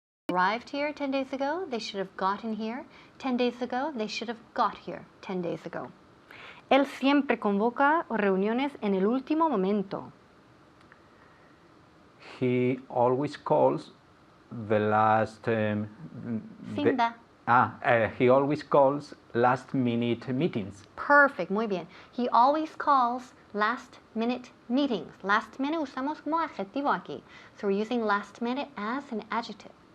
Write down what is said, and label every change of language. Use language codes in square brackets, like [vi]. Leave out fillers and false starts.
[en] arrived here 10 days ago, they should have gotten here 10 days ago, they should have got here 10 days ago. [es] Él siempre convoca reuniones en el último momento. [en] He always calls the last. Cinda. He always calls last-minute meetings. [es] Perfect, muy bien. [en] He always calls last-minute meetings. Last minute usamos como adjetivo aquí. So we're using last minute as an adjective.